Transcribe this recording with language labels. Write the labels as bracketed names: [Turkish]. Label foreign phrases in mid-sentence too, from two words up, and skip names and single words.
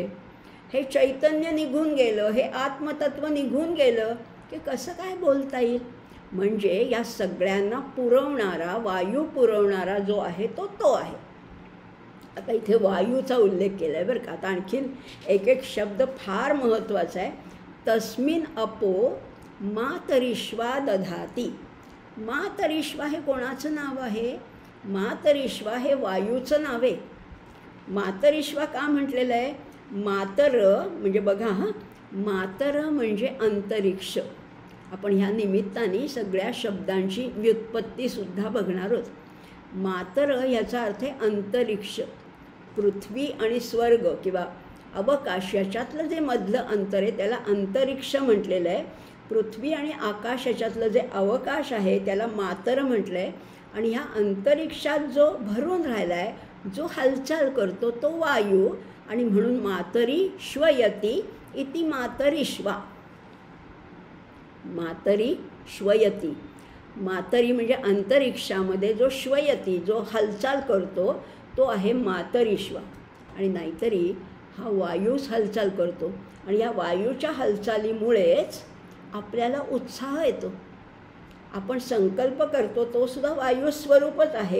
[Marathi] हे चैतन्य निघून गेलं, हे आत्मतत्व निघून गेलं की कसं काय बोलता येईल. म्हणजे या सगळ्यांना पुरवणारा, वायू पुरवणारा जो आहे तो आहे. आता इथे वायूचा उल्लेख केला आहे बरं का. आता आणखीन एक एक शब्द फार महत्त्वाचा आहे. [Sanskrit] तस्मिन अपो मातरिश्वा दधाती. [Marathi] मातरिश्वा हे कोणाचं नाव आहे? मातरिश्वा हे वायूचं नाव आहे. मातरिश्वा का म्हटलेलं आहे? मातर म्हणजे बघा हां, मातर म्हणजे अंतरिक्ष. आपण ह्या निमित्ताने सगळ्या शब्दांची व्युत्पत्तीसुद्धा बघणार आहोत. मातर याचा अर्थ आहे अंतरिक्ष. पृथ्वी आणि स्वर्ग किंवा अवकाश याच्यातलं जे मधलं अंतर आहे त्याला अंतरिक्ष म्हटलेलं आहे. पृथ्वी आणि आकाश याच्यातलं जे अवकाश आहे त्याला मातर म्हटलं आहे. आणि ह्या अंतरिक्षात जो भरून राहिला आहे, जो हालचाल करतो तो वायू. आणि म्हणून [Sanskrit] मातरी श्वयती इति मातरिश्वा. मातरी श्वयती. [Marathi] मातरी म्हणजे अंतरिक्षामध्ये जो श्वयती, जो हालचाल करतो तो आहे मातरिश्वा. आणि नाहीतरी हा वायूच हालचाल करतो. आणि या वायूच्या हालचालीमुळेच आपल्याला उत्साह येतो. आपण संकल्प करतो तो सुद्धा वायू स्वरूपच आहे.